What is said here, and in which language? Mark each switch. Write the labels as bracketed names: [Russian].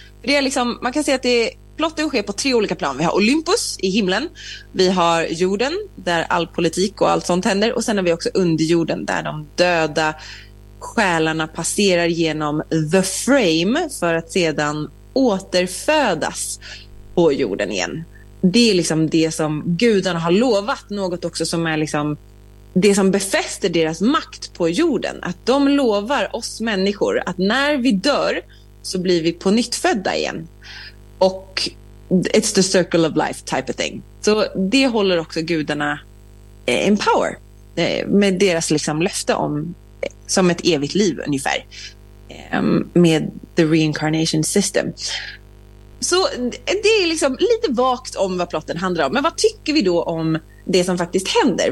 [Swedish] Det är liksom, man kan säga att det är, plotten sker på tre olika plan. Vi har Olympus i himlen, vi har jorden där all politik och allt sånt händer, och sen har vi också underjorden där de döda själarna passerar genom The Frame för att sedan återfödas på jorden igen. Det är liksom det som gudarna har lovat, något också som är liksom det som befäster deras makt på jorden, att de lovar oss människor att när vi dör så blir vi på nytt födda igen. [English] Och it's the circle of life type of thing. [Swedish] Så det håller också gudarna [English] in power. [Swedish] Med deras liksom löfte om som ett evigt liv ungefär. Med [English] the reincarnation system. [Swedish] Så det är liksom lite vagt om vad plotten handlar om. Men vad tycker vi då om det som faktiskt händer?